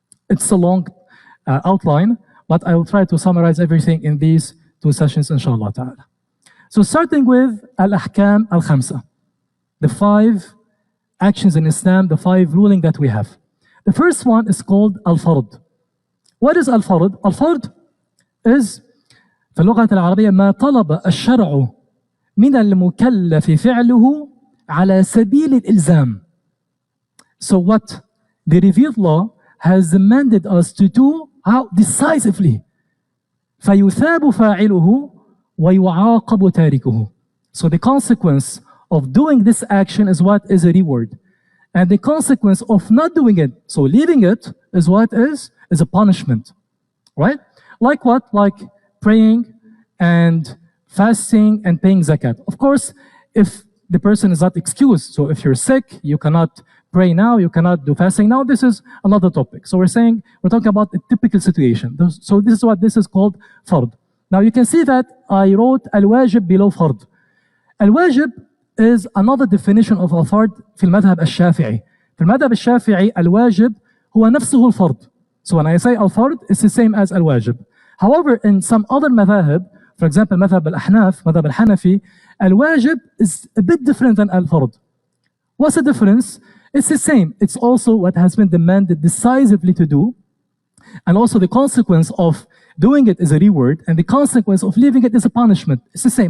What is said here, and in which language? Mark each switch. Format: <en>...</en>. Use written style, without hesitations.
<en>It's a long outline, but I will try to summarize everything in these two sessions, inshallah ta'ala. So starting with al-ahkam al-khamsa, the 5 actions in Islam, the 5 ruling that we have. The first one is called al-fard. What is al-fard? Al-fard is</en> <ar>في اللغة العربية ما طلب الشرع من المكلف فعله على سبيل الإلزام.</ar> <en>So what the revealed law has demanded us to do, how decisively.</en> <ar>فيثاب فاعله ويعاقب تاركه.</ar> <en>So the consequence of doing this action is what is a reward. And the consequence of not doing it, so leaving it, is what is a punishment. Right? Like what? Like praying and fasting and paying zakat. Of course, if the person is not excused, so if you're sick, you cannot pray now, you cannot do fasting now. This is another topic. So we're talking about a typical situation. So this is what this is called fard. Now you can see that I wrote al-wajib below fard. Al-wajib is another definition of al-fard</en> <ar>في المذهب الشافعي. في المذهب الشافعي الواجب هو نفسه الفرض.</ar> <en>So when I say al-fard, it's the same as al-wajib. However, in some other madhahib, for example, madhab al-ahnaf, madhab al-hanafi, al-wajib is a bit different than al-fard. What's the difference? It's the same. It's also what has been demanded decisively to do, and also the consequence of doing it is a reward, and the consequence of leaving it is a punishment. It's the same.</en>